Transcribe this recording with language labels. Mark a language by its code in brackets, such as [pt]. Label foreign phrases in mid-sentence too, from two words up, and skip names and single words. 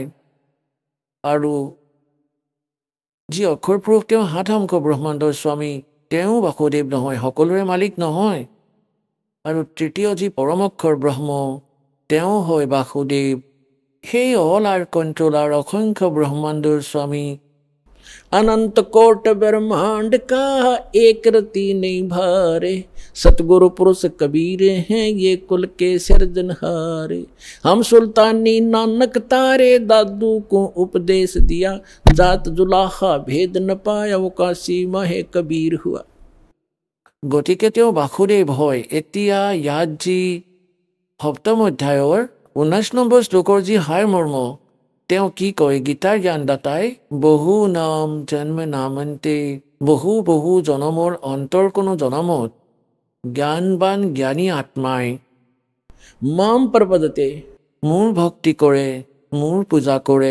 [as] আৰু যি অক্ষৰ পুৰুষ তেওঁ 7 সংখ্য ব্ৰহ্মাণ্ডৰ স্বামী, তেওঁ বাসুদেৱ নহয়, সকলোৰে মালিক নহয়। আৰু তৃতীয় যি পৰম অক্ষৰ ব্ৰহ্ম, তেওঁ হয় বাসুদেৱ, সেই [en] all are controller, [as] অসংখ্য ব্ৰহ্মাণ্ডৰ স্বামী। [hi] अनंत कोट ब्रह्मांड का एक रति नहीं भारे, सतगुरु पुरुष कबीर हैं ये कुल के सिरजनहारे। हम सुल्तानी नानक तारे दादू को उपदेश दिया, जात जुलाहा भेद न पाया वो काशी माहे कबीर हुआ। [as] গতিকে তেওঁ বাসুদেৱ হয়। এতিয়া ইয়াত যি সপ্তম অধ্যায়ৰ 19 নম্বৰ শ্লোকৰ যি সাৰ মৰ্ম, তেওঁ কি কয়? গীতাৰ জ্ঞানদাতাই [sa] बहु नाम जन्म नामन्ते, [as] বহু বহু জনমৰ অন্তৰ কোনো জনমত জ্ঞানবান জ্ঞানী আত্মাই [sa] मां प्रपद्यते, [as] মোৰ ভক্তি কৰে, মোৰ পূজা কৰে।